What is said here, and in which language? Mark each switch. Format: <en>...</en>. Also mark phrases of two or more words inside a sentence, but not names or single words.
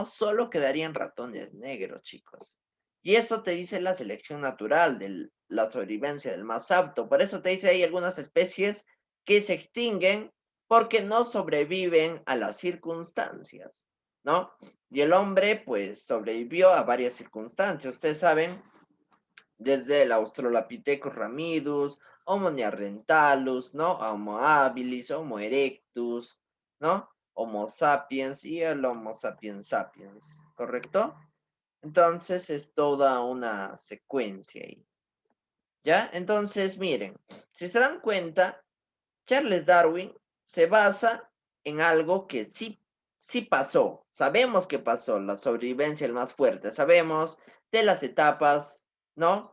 <es>Solo quedarían ratones negros, chicos. Y eso te dice la selección natural de la sobrevivencia del más apto. Por eso te dice hay algunas especies que se extinguen porque no sobreviven a las circunstancias, ¿no? Y el hombre, pues, sobrevivió a varias circunstancias. Ustedes saben, desde el Australopithecus ramidus, Homo neanderthalus, ¿no? Homo habilis, Homo erectus, ¿no? Homo sapiens y el Homo sapiens sapiens, ¿correcto? Entonces es toda una secuencia ahí. ¿Ya? Entonces, miren, si se dan cuenta, Charles Darwin se basa en algo que sí pasó. Sabemos que pasó, la sobrevivencia el más fuerte. Sabemos de las etapas, ¿no?</es>